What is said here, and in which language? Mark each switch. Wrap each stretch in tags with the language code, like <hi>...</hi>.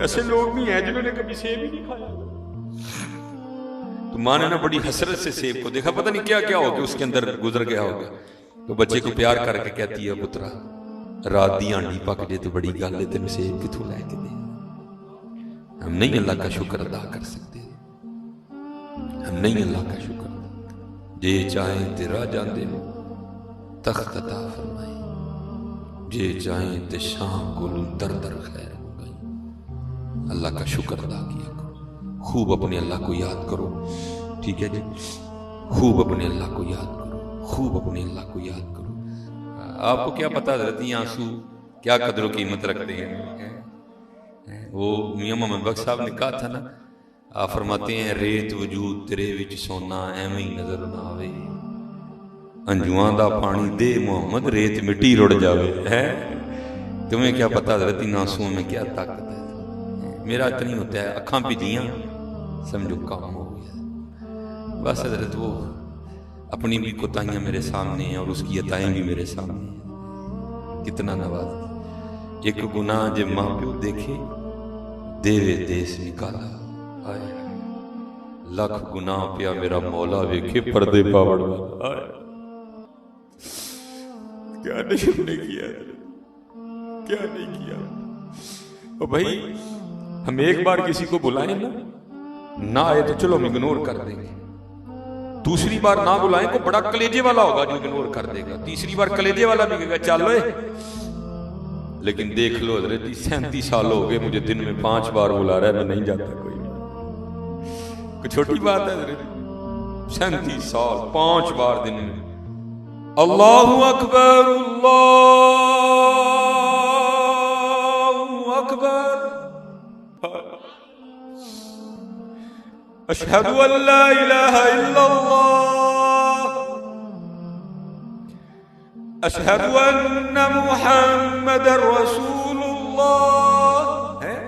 <ur>ایسے لوگ بھی ہیں جنہوں نے کبھی سیب ہی نہیں کھایا. تو ماں نے نا بڑی حسرت سے سیب کو دیکھا, پتہ نہیں کیا کیا ہو گیا اس کے اندر گزر گیا ہوگا. تو بچے کو پیار کر کے کہتی ہے</ur> <pa>پترا رات دی آنڈی پک جے تو بڑی گل ہے, تینوں سیب کتوں لے کے دے.</pa> <ur>ہم نہیں اللہ کا شکر ادا کر سکتے, ہم نہیں اللہ کا شکر.</ur> <pa>جے چاہیں تے راہ جاندے تخت عطا فرمائیں, جے چاہیں تے شاہ کولوں در در خیر منگائیں.</pa> <ur>اللہ کا شکر ادا کیا کرو, خوب اپنے اللہ کو یاد کرو, ٹھیک ہے جی, خوب اپنے اللہ کو یاد کرو, خوب اپنے اللہ کو یاد کرو. آپ کو کیا پتا حضرت یہ آنسو کیا قدر و قیمت رکھتے ہیں. وہ میاں محمد بخش صاحب نے کہا تھا نا, آپ فرماتے ہیں</ur> <pa>ریت وجود تیرے وچ سونا ایویں ہی نظر نہ آوے, انجواں دا پانی دے محمد ریت مٹی رڑ جاوے.</pa> <ur>ہے تمہیں کیا پتا حضرت ان آنسوؤں میں کیا طاقت ہے. میرا اتنی ہوتا ہے اکھاں پیجیاں سمجھو کام ہو گیا. بس حضرت وہ اپنی بھی کوتاہیاں میرے سامنے ہیں اور اس کی عطائیں بھی میرے سامنے ہیں.</ur> <pa>کتنا نواز. ایک گناہ جب ماں پیو دیکھے دیوے دیس نکالا, لکھ گناہ پیا میرا مولا ویکھے پردے پاوڑ والا.</pa> <ur>کیا نہیں ہم نے کیا, کیا نہیں کیا. اور بھائی ہم ایک بار کسی کو بلائیں نا, نہ آئے تو چلو ہم اگنور کر دیں گے. دوسری بار نہ بلائیں تو بڑا کلیجے والا ہوگا جو اگنور کر دے گا. تیسری بار کلیجے والا بھی کہے گا چل لیکن دیکھ لو حضرت جی 37 سال ہو گئے مجھے دن میں 5 بار بلا رہا ہے، میں نہیں جاتا کوئی چھوٹی بات ہے حضرت، 37 سال 5 بار دن میں</ur> <ar>اللہ اکبر اللہ اکبر اشہد ان لا الہ الا اللہ اشہد ان محمد رسول اللہ.</ar>